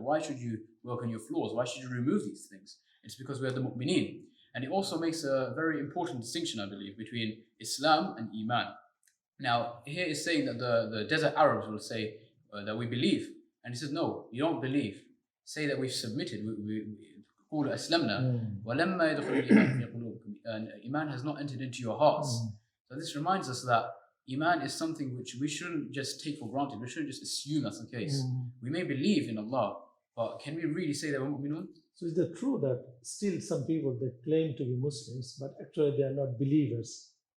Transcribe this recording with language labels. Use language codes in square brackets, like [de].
[en] Why should you work on your flaws? Why should you remove these things? It's because we are the mu'mineen. And it also makes a very important distinction, I believe, between Islam and Iman. Now, here is saying that the desert Arabs will say that we believe. And he says, no, you don't believe. Say that we've submitted. [ar] قولوا أسلمنا ولما يدخل الإيمان في قلوبكم. [en] And Iman has not entered into your hearts. So this reminds us that Iman is something which we shouldn't just take for granted. We shouldn't just assume that's the case. We may believe in Allah, but can we really say that we're mu'minun? So is it true that still some people, they claim to be Muslims, but actually they are not believers?